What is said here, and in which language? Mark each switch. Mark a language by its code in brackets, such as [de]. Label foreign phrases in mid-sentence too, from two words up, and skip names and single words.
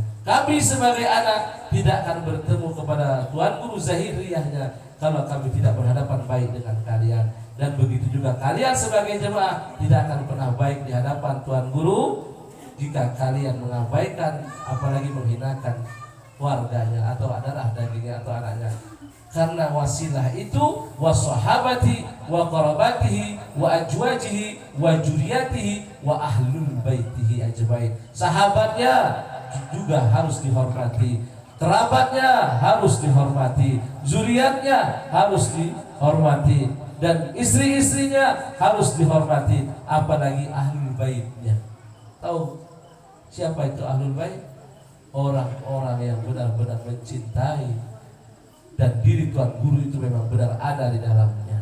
[id] Kami sebagai anak tidak akan bertemu kepada Tuan Guru zahiriyahnya kalau kami tidak berhadapan baik dengan kalian. Dan begitu juga kalian sebagai jemaah tidak akan pernah baik di hadapan Tuan Guru jika kalian mengabaikan apalagi menghinakan keluarganya atau adalah dagingnya atau anaknya. Karena wasilah itu [ar] وصحابته وقرابته وأزواجه وذريته وأهل بيته أجمعين. [id] Sahabatnya juga harus dihormati, kerabatnya harus dihormati, zuriatnya harus dihormati, dan istri-istrinya harus dihormati, apalagi [ar] أهل بيته. [id] Tahu siapa itu [ar] أهل البيت? [id] Orang-orang yang benar-benar mencintai dan diri Tuan Guru itu memang benar ada di dalamnya.